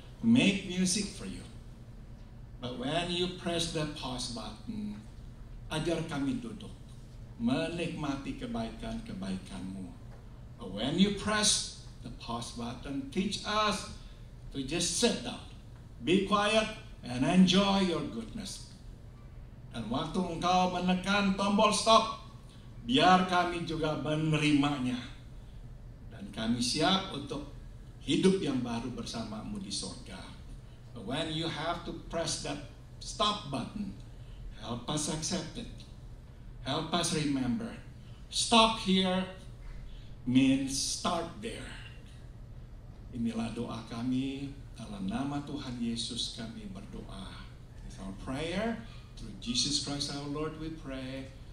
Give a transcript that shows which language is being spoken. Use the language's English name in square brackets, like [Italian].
[English] Make music for you. But when you press the pause button, [Indonesian] ajar kami duduk, menikmati kebaikan-kebaikan-Mu. [English] But when you press the pause button, teach us to just sit down, be quiet, and enjoy your goodness. [Indonesian] Dan waktu Engkau menekan tombol stop, biar kami juga menerimanya. Dan kami siap untuk hidup yang baru bersama-Mu di surga. [English] But when you have to press that stop button, help us accept it. Help us remember. Stop here means start there. [Indonesian] Inilah doa kami. Dalam nama Tuhan Yesus kami berdoa. [English] It's our prayer. Through Jesus Christ our Lord we pray.